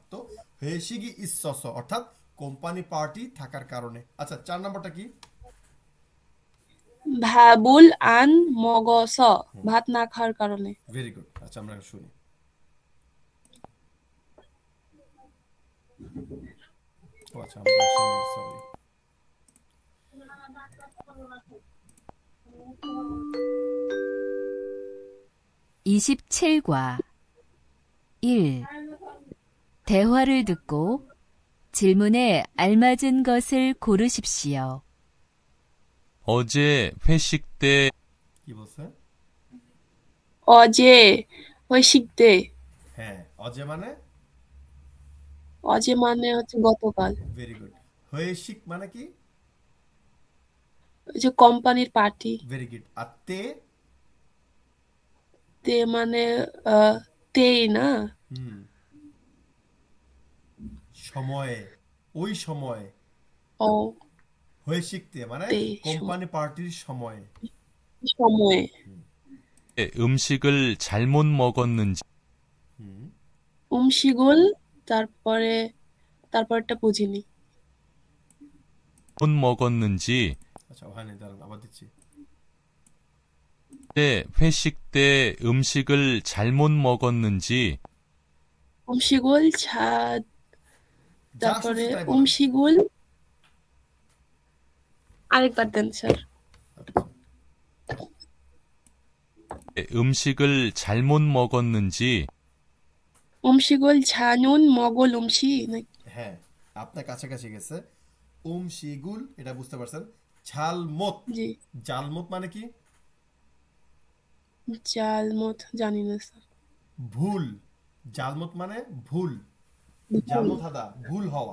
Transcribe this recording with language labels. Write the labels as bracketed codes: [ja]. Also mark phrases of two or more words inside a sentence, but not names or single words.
[bn] তো [ko] 회식이 있어 [bn] অর্থাৎ কোম্পানি পার্টি থাকার কারণে। আচ্ছা 4 নম্বরটা কি? [ko] 밥을 안 먹어, [bn] ভাত না খাওয়ার কারণে। ভেরি গুড। আচ্ছা আমরা শুনি। ও আচ্ছা আমরা সরি। [ko] 27과 1. 대화를 듣고 질문에 알맞은 것을 고르십시오. 어제 회식 때 [bn] কি বলছে? [ko] 어제 회식 때, [bn] হ্যাঁ, অজে মানে অজে মানে হচ্ছে গতকাল। ভেরি গুড। হৈশিক মানে কি? ওই যে কোম্পানির পার্টি। ভেরি গুড। আর তে? তে মানে তেই না? হুম, সময়ে, ওই সময়ে। ও হয়ে শিখতে মানে তে কোম্পানি পার্টির সময়ে। সময়ে। [ko] 음식을 잘못 먹었는지, [bn] হুম, উমশিগুল, তারপরে তারপরটা বুঝিনি। [ko] 못 먹었는지, [bn] আচ্ছা হয়নি, দাঁড়ান আবার দিচ্ছি। [ko] 회식 때 음식을 잘못 먹었는지, [bn] উমশিগুল যা তারপরে শুনছি তাই বলেন। উমশিগুল, আরেকবার দেন স্যার। আচ্ছা, [ko] 음식을 잘못 먹었는지, 음식을 잘은 먹을 음식 [bn] হ্যাঁ আপনার কাছাকাছি গেছে। শিগুল এটা বুঝতে পারছেন। ঝালমত, জি। জালমত মানে কি? জালমত জানি না স্যার। ভুল। জালমত মানে ভুল। [ko] 잘못 하다 [bn] ভুল হওয়া।